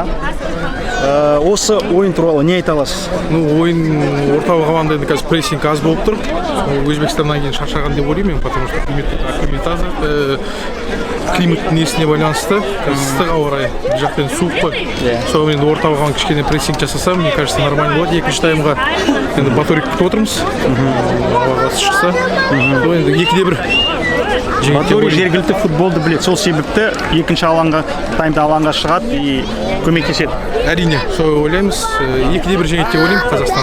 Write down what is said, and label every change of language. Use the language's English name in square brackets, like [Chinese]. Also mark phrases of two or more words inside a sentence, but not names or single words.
[Kazakh] Осы ойын туралы не айта аласыз? Ойын орталық команда енді қазір прессинг аз болып тұр. Өзбекстаннан кейін шаршаған деп ойлаймын, [Russian] потому что [Kazakh] климат несіне байланысты, ыстық ауа райы, бұл жақтан суық қой. Соған енді орталық команда кішкене прессинг жасаса, [Russian] мне кажется, нормально болады. [Kazakh] Екінші таймға енді Баторик күтіп отырмыз. Бағасы шықса. Енді 2-1. Баторик жергілікті футболды біледі. Сол себепті екінші таймда алаңға шығады и көмектеседі. Әрине, сол ойлаймыз. 2-1 жеңеді деп ойлаймын Қазақстан.